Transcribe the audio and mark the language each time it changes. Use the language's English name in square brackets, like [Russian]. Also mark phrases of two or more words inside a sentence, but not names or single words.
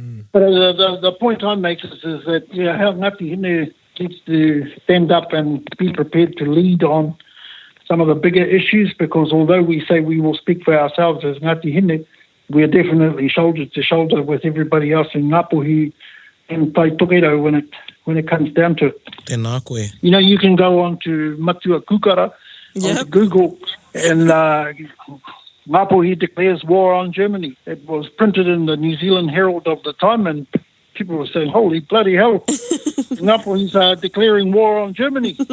[English] But the point I make is that how Ngāti Hine needs to stand up and be prepared to lead on some of the bigger issues, because although we say we will speak for ourselves as Ngāti Hine, we're definitely shoulder to shoulder with everybody else in Ngāpuhi and Tai Toketo when it comes down to it. [Māori] Tēnā koe. [English] You know, you can go on to Matua Kukara, on Google, and Ngāpuhi declares war on Germany. It was printed in the New Zealand Herald of the time, and people were saying, holy bloody hell, Ngāpuhi's declaring war on Germany.